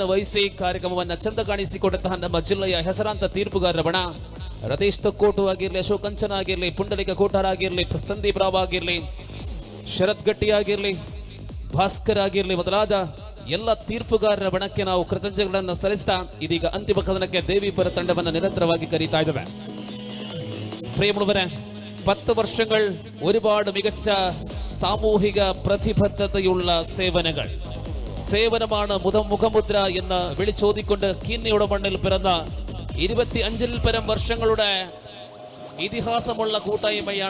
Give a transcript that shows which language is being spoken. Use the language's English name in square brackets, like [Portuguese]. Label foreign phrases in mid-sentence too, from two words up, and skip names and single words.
[Kannada] ವಹಿಸಿ ಕಾರ್ಯಕ್ರಮವನ್ನು ಚಂದ ಕಾಣಿಸಿಕೊಂಡಂತಹ ನಮ್ಮ ಜಿಲ್ಲೆಯ ಹೆಸರಾಂತ ತೀರ್ಪುಗಾರರ ಬಣ ರತೀಶ್ ತೊಕ್ಕೋಟು ಆಗಿರಲಿ, ಅಶೋಕ್ ಕಂಚನ ಆಗಿರಲಿ, ಪುಂಡಲಿಕ ಕೋಟಾರ ಆಗಿರಲಿ, ಸಂದೀಪ್ ರಾವ್ ಆಗಿರಲಿ, ಶರತ್ ಗಟ್ಟಿ ಆಗಿರಲಿ, ಭಾಸ್ಕರ್ ಆಗಿರಲಿ ಮೊದಲಾದ ಎಲ್ಲ ತೀರ್ಪುಗಾರರ ಬಣಕ್ಕೆ ನಾವು ಕೃತಜ್ಞತೆಗಳನ್ನು ಸಲ್ಲಿಸ್ತಾ ಇದೀಗ ಅಂತಿಮ ಕದನಕ್ಕೆ ದೇವಿಪುರ ತಂಡವನ್ನು ನಿರಂತರವಾಗಿ ಕರೀತಾ ಇದ್ದೇವೆ. [Malayalam] പ്രിയമുള്ളവരെ, 10 വർഷങ്ങൾ ഒരുപാട് മികച്ച സാമൂഹിക പ്രതിബദ്ധതയുള്ള സേവനമാണ് മുഖമുദ്ര എന്ന് വിളിച്ചോതിക്കൊണ്ട് കീന്നയുടെ മണ്ണിൽ പിറന്ന 25-ൽ പരം വർഷങ്ങളുടെ ഇതിഹാസമുള്ള കൂട്ടായ്മയാണ്.